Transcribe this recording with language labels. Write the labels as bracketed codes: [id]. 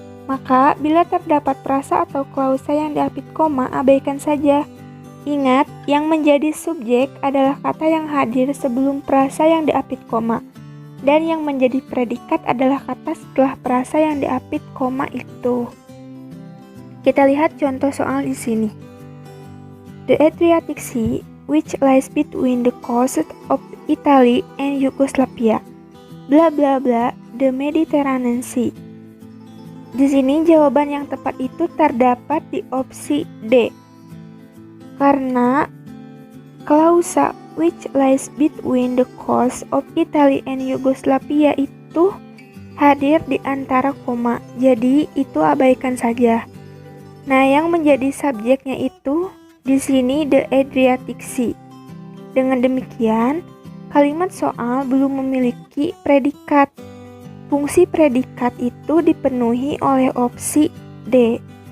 [id] Maka, bila terdapat frasa atau klausa yang diapit koma, abaikan saja. Ingat, yang menjadi subjek adalah kata yang hadir sebelum frasa yang diapit koma. Dan yang menjadi predikat adalah kata setelah frasa yang diapit koma itu. Kita lihat contoh soal di sini. [en] The Adriatic Sea, which lies between the coasts of Italy and Yugoslavia, bla bla bla, the Mediterranean Sea. [id] Di sini jawaban yang tepat itu terdapat di opsi D. Karena klausa [en] which lies between the coasts of Italy and Yugoslavia [id] itu hadir di antara koma. Jadi itu abaikan saja. Nah, yang menjadi subjeknya itu di sini the Adriatic Sea. Dengan demikian, kalimat soal belum memiliki predikat. Fungsi predikat itu dipenuhi oleh opsi D.